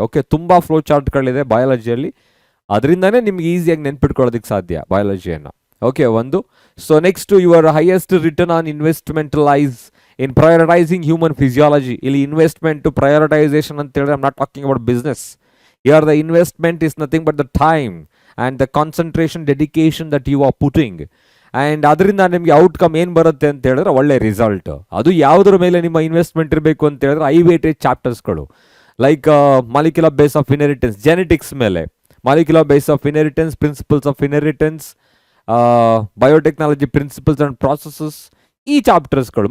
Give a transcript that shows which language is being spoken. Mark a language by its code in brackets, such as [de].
[kn] Okay, ತುಂಬ flow ಚಾರ್ಟ್ಗಳಿದೆ ಬಯಾಲಜಿಯಲ್ಲಿ, ಅದರಿಂದನೇ ನಿಮ್ಗೆ ಈಸಿಯಾಗಿ ನೆನ್ಪಿಟ್ಕೊಳ್ಳೋದಕ್ಕೆ ಸಾಧ್ಯ ಬಯಾಲಜಿಯನ್ನು. ಓಕೆ, ಒಂದು. [en] So next, your highest return on investment lies in prioritizing human physiology. [kn] ಇಲ್ಲಿ [en] investment prioritization [kn] ಅಂತ ಹೇಳಿದ್ರೆ [en] I'm not talking about business. Here the investment is nothing but the time and the concentration, dedication that you are putting. [kn] And ಅದರಿಂದ ನಿಮಗೆ outcome ಏನು ಬರುತ್ತೆ ಅಂತ ಹೇಳಿದ್ರೆ ಒಳ್ಳೆ ರಿಸಲ್ಟ್. ಅದು ಯಾವುದ್ರ ಮೇಲೆ ನಿಮ್ಮ ಇನ್ವೆಸ್ಟ್ಮೆಂಟ್ ಇರಬೇಕು ಅಂತ ಹೇಳಿದ್ರೆ high weightage ಚಾಪ್ಟರ್ಸ್ಗಳು like molecular base of inheritance, genetics ಮೇಲೆ molecular base of inheritance, principles of inheritance, biotechnology principles and processes, ಈ ಚಾಪ್ಟರ್ಸ್ಗಳು.